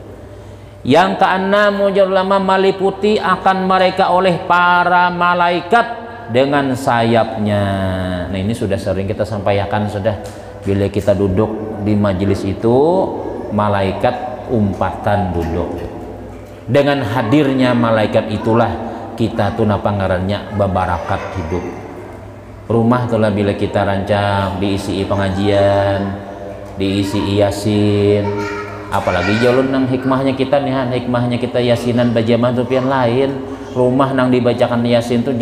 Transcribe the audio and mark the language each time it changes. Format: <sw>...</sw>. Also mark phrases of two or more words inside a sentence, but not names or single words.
<bjn>Yang keenam ulama meliputi akan mereka oleh para malaikat dengan sayapnya. Nah ini sudah sering kita sampaikan sudah bila kita duduk di majelis itu malaikat umpatan duduk dengan hadirnya malaikat itulah kita tuh napa ngarannya babarakat hidup rumah tuh lah bila kita rancang diisi pengajian diisi yasin apalagi jalur nang hikmahnya kita nih hikmahnya kita yasinan bajamah tuh pian lain rumah nang dibacakan yasin tuh</bjn>